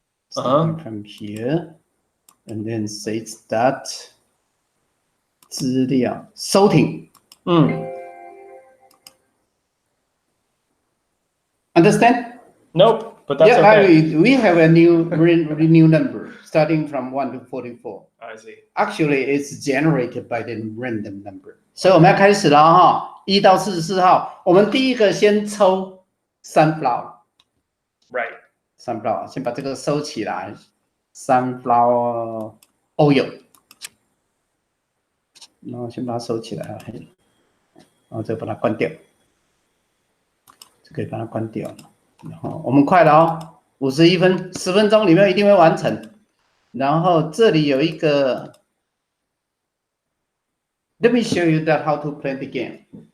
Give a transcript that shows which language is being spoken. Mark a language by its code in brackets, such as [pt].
[en] Starting from here. And then say that 资料 sorting. Understand? Nope, but that's okay. We have a new number starting from 1 to 44. I see. Actually, it's generated by the random number. [zh] 所以我们要开始了哈，1到44号，我们第一个先抽sunflower。 [en] Right. [zh] Sunflower， 先把这个收起来。Sunflower oil， 然后先把它收起来啊，然后再把它关掉，就可以把它关掉了。然后我们快了哦，51分，10分钟里面一定会完成。然后这里有一个 [en] ，Let me show you that how to play the game.